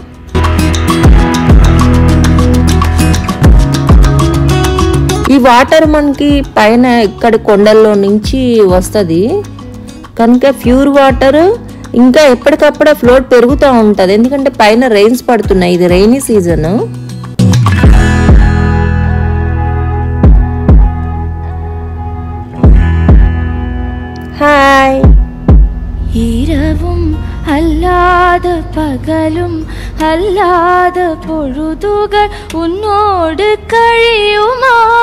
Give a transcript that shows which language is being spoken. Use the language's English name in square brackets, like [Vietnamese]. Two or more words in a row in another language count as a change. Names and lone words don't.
[Telugu] ఈ వాటర్ మనకి పైన ఇక్కడ కొండల్లో నుంచి వస్తుంది కనుక [English] pure water [Telugu] ఇంకా ఎప్పటికప్పుడు ఫ్లోట్ పెరుగుతూ ఉంటుంది, ఎందుకంటే పైన రెయిన్స్ పడుతున్నాయి, ఇది [English] rainy season. ഹായ്. [Tamil] இரவும் அல்லாத பகலும் அல்லாத பொழுதுகள் உன்னோடு கழியுமா?